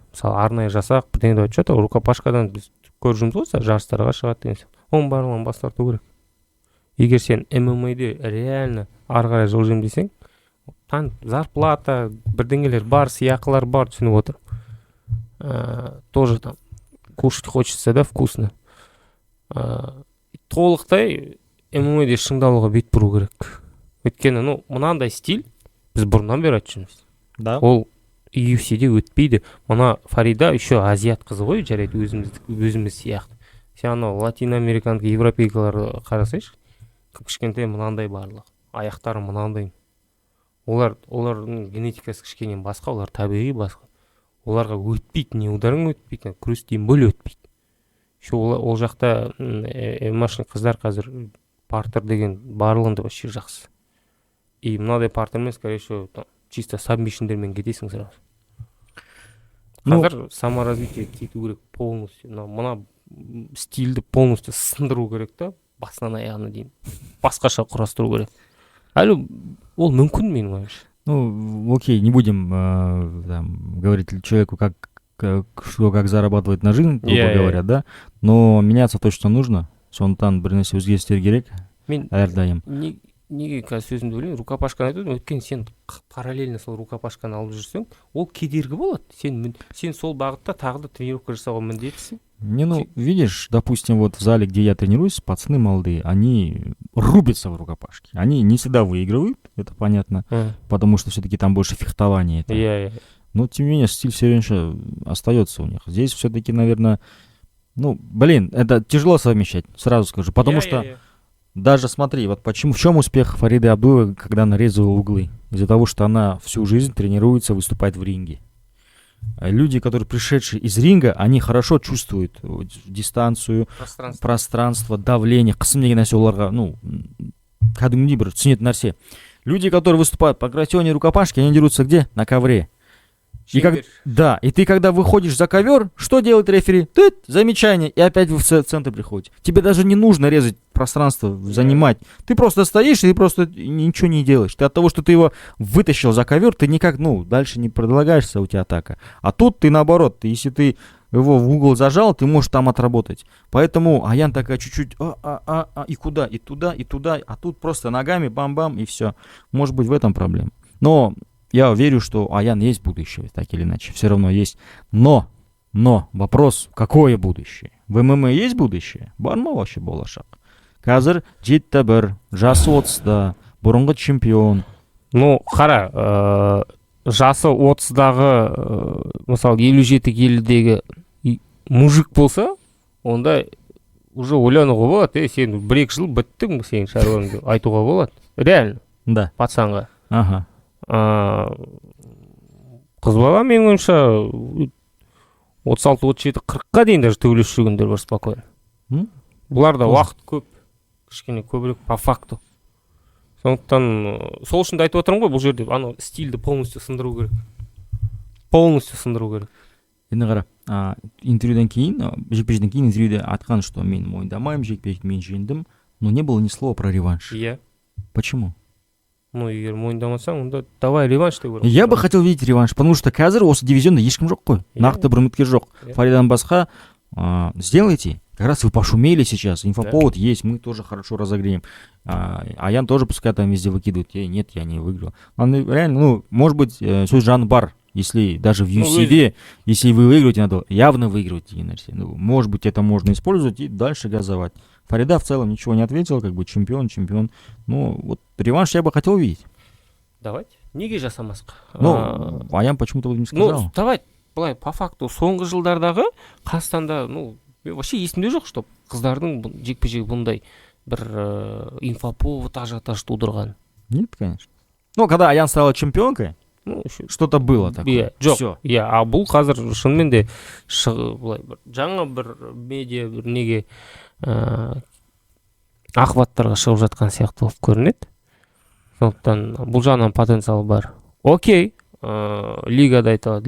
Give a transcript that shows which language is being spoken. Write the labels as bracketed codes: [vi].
[kk] Мысалы, арнайы жасақ, бірдеңе айтып жатыр, рукопашкадан біз көріп жүрміз ғой, жарыстарға шығады деген сияқты. Оның барлығын бас тарту керек. Егер сен ММА-де реально ары қарай жол десең, зарплата, бірдеңелер бар, сыйақылар бар, түсініп отыр. [ru] Тоже там кушать хочется, да, вкусно. [kk] Толықтай ММА-де шыңдалуға бет бұру керек. Өйткені, мынандай стиль біз бұрыннан бері айтып жүрміз. [ru] Да. [kk] Ол UFC-де өтпейді. Мына Фарида [ru] еще [kk] азиат қызы ғой, жарайды өзіміз сияқты. Сен анау латиноамерикандық европейкаларды қарасайшы, кішкентай мынандай барлығы. Аяқтары мынандай. Олардың генетикасы кішкене басқа, олар табиғи басқа. Оларға өтпейді, не ударың өтпейді, күрес [ru] тем более [kk] өтпейді. Ол жақта машин қыздар қазір партер деген барлығында вообще жақсы. И мынадай партермен, [ru] скорее всего, чисто [kk] сабмишндермен кетесің [ru] сразу. [kk] Қазір саморазвитие кету керек [ru] полностью. [kk] Мына стильді полностью сындыру керек та, басынан аяғына дейін. Басқаша құрастыру керек. Әлі ол мүмкін менің ойымша. [ru] Окей, не будем говорить человеку, как зарабатывать на жизнь, грубо говоря, да? Но меняться точно нужно. [kk] Сондықтан бір нәрсе өзгерістер керек. Әрдайым. Неге қазір сөзімді білейін, рукопашканы айтып өткен сен параллельно сол рукопашканы алып жүрсең, ол кедергі болады. Сен сол бағытта тағы да тренировка жасауға міндеттісің. [ru] Видишь, допустим, вот в зале, где я тренируюсь, пацаны молодые, они рубятся в рукопашке. Они не всегда выигрывают, это понятно, потому что все-таки там больше фехтования. Но, тем не менее, стиль все равно остается у них. Здесь все-таки, наверное, это тяжело совмещать, сразу скажу, потому что даже смотри, вот в чем успех Фариды Абдуловой, когда она резала углы? Из-за того, что она всю жизнь тренируется выступать в ринге. Люди, которые пришедшие из ринга, они хорошо чувствуют дистанцию, пространство, давление. [kk] Қысым деген нәрсе оларға, кәдімгідей бір түсінетін нәрсе. [ru] Люди, которые выступают по гратионе рукопашки, они дерутся где? На ковре. И ты когда выходишь за ковер, что делает рефери? Замечание, и опять вы в центр приходите. Тебе даже не нужно резать пространство, занимать. Ты просто стоишь, и ты просто ничего не делаешь. Ты от того, что ты его вытащил за ковер, ты никак, дальше не продвигаешься, у тебя атака. А тут ты наоборот, если ты его в угол зажал, ты можешь там отработать. Поэтому Аян такая чуть-чуть, и куда, и туда, и туда, а тут просто ногами бам-бам, и все. Может быть, в этом проблема. Но я верю, что Аян есть будущее, так или иначе, все равно есть. Но, вопрос, какое будущее? В ММА есть будущее? [kk] Бар ма вообще болашақ? Қазір 7-1, жасы 30-да, бұрынғы чемпион. Ну, қара, жасы 30-дағы, мысалы 57 келідегі мужик болса, онда [ru] уже [kk] ойлануға болады, сен 1-2 жыл біттің сенің шаруаң деп айтуға болады. [ru] Реально, Да. [kk] пацанға. [ru] Ага. [kk] Қыз бала менің ойымша 36-37, 40-қа дейін даже төбелесіп жүргендер бар [ru] спокойно. [kk] Бұларда уақыт көп, кішкене көбірек [ru] по факту. [kk] Сондықтан сол үшін де айтып отырмын ғой, бұл жерде анау стильді [ru] полностью [kk] сындыру керек. Полностью сындыру керек. Енді қара, интервьюден кейін, жекпе-жектен кейін интервьюде айтқан, что мен мойындамаймын, жекпе-жекті мен жеңдім, [ru] но не было ни слова про реванш. [kk] Иә. [ru] Почему? [kk] Ну, егер мойындамасаң, онда давай реванш деп. [ru] Я бы хотел видеть реванш, потому что [kk] қазір осы дивизионда ешкім жоқ қой. Нақты бір үміткер жоқ. Фаридан басқа [ru] сделайте. Как раз вы пошумели сейчас, инфоповод есть, мы тоже хорошо разогреем. Аян тоже пускай там везде выкидывает. Нет, я не выиграл. Реально, может быть, свой жан бар, если даже в UFC, если вы выиграете, надо явно выигрывать. Может быть, это можно использовать и дальше газовать. Фарида в целом ничего не ответил, как бы чемпион. Ну, вот реванш я бы хотел увидеть. Давайте. [kk] Неге жасамасқа? [ru] Ну, Аян почему-то не сказал. Ну, давайте, [kk] былай, по факту, соңғы жылдардағы Қазақстанда, [ru] ну, вообще [kk] есімде жоқ, что қыздардың жекпе-жегі бұндай бір инфоповод ажиотаж тудырған. [ru] Нет, конечно. Ну, когда Аян стала чемпионкой, ну, что-то было такое. [kk] Жоқ, а бұл қазір шынымен де жаңа бір медиа бір неге ақпараттарға шығып жатқан сияқты болып көрінеді. Сондықтан бұл жағынан потенциал бар. Окей, лигада айтылады.